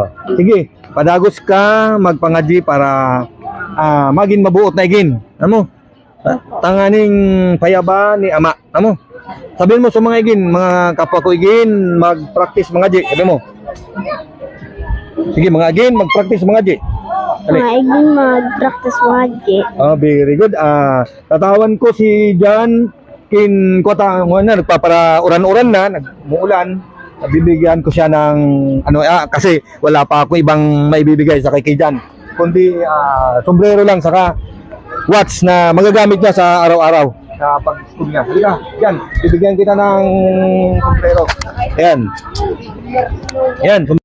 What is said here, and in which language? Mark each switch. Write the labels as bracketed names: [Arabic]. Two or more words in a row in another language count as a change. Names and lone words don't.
[Bikol] Sige, padagos ka magpangadyi para maging mabuot na igin. Ano? Tanganing payaba ni ama. Ano? [Filipino] Sabihin mo sa mga igin, mga kapwa ko igin, mag-practice mga igin. Sabi mo. Sige mga igin, mag-practice mga igin. Dali. [Bikol] Maiging mag-practice wagi. [English] Very good. [Bikol] Tatawan ko si Jan kin kota mo na nagpapara uran-uran na, nagmuulan. [Filipino] Bibigyan ko siya ng ano kasi wala pa ako ibang maibibigay sa kay Jan. Kundi sombrero lang saka watch na magagamit niya sa araw-araw sa pag-school niya. Halika, Jan, bibigyan kita ng sombrero. Ayan. Ayan.